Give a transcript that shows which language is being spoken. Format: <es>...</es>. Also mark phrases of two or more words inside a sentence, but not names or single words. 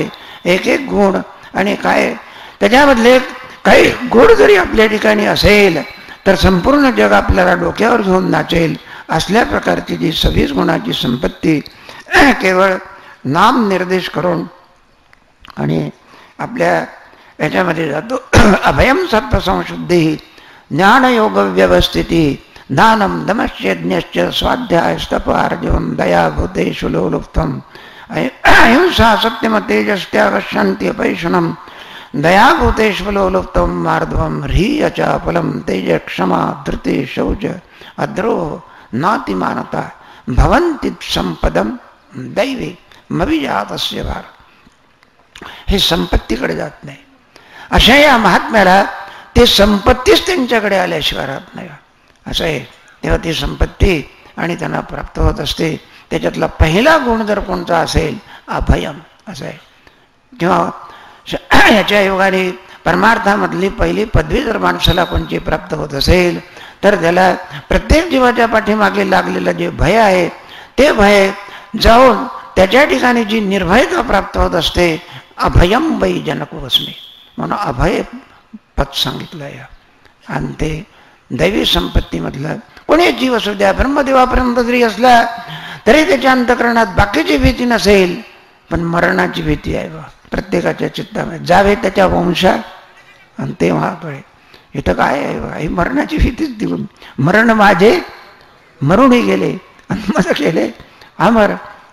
<mr>एक एक गुण आणि काय त्याच्यामधले काही गुण जरी आपल्या ठिकाणी असेल तर संपूर्ण जग आपल्याला डोक्यावर घेऊन नाचेल. असल्या प्रकारची जी 26 गुणाची संपत्ती केवळ नाम निर्देश करून आणि आपल्या याच्यामध्ये जातो.</mr> <sa>अभयम सत्वसंशुद्धी ज्ञानयोग व्यवस्थिती दानम दमश्चेज्ञश्च स्वाध्याय स्तप अर्जवम दया भूतेषु लोलुप्तम अहिंसा सत्यम तेजस्त्याग शांति अपैषणम दया भूतेषु लोलुप्तम मार्धवम ह्रीय च फलम तेज क्षमा धृति शौच अद्रोह नातिमानता भवन्ति संपदम दैवी मविजातस्य भार.</sa> <mr>हे संपत्तीकडे जात नाही. अशा या महात्म्याला ते संपत्तीच त्यांच्याकडे आल्याशिवाय राहत नाही असं आहे. तेव्हा ती संपत्ती आणि त्यांना प्राप्त होत असते. त्याच्यातला पहिला गुण जर कोणता असेल अभयम असं आहे. किंवा याच्या योगाने परमार्थामधली पहिली पदवी जर माणसाला कोणची प्राप्त होत असेल तर त्याला प्रत्येक जीवाच्या पाठीमागे लागलेलं जे भय आहे ते भय जाऊन त्याच्या ठिकाणी जी निर्भयता प्राप्त होत असते.</mr> <sa>अभयम वै जनकवस्मी</sa> <mr>म्हणून अभय पद सांगितलं आहे. आणि ते दैवी संपत्तीमधलं कोणी जीव असू द्या ब्रह्मदेवापर्यंत जरी असला तरी त्याच्या अंतःकरणात बाकीची भीती नसेल पण मरणाची भीती आहे बा प्रत्येकाच्या चित्तामध्ये. जावे त्याच्या वंशा आणि तेव्हा कळे इथं काय आहे बा ही मरणाची भीतीच देऊन मरण माझे मरूनही गेले आणि मला केले अमर.</mr>